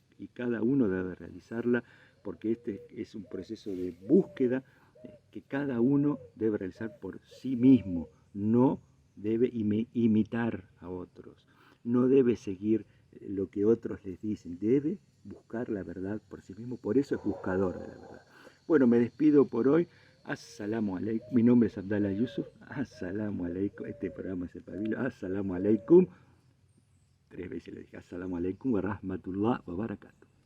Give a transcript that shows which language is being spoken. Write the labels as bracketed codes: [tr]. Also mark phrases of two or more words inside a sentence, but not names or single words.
[es] Y cada uno debe realizarla porque este es un proceso de búsqueda que cada uno debe realizar por sí mismo. No debe imitar a otros, no debe seguir lo que otros les dicen, debe buscar la verdad por sí mismo, por eso es buscador de la verdad. Bueno, me despido por hoy. [ar] السلام عليكم. [es] Mi nombre es Abdallah Yusuf. [ar] السلام عليكم. [es] Este programa es el Pabilo. [ar] السلام عليكم. [es] 3 veces le dije [ar] السلام عليكم ورحمة الله وبركاته.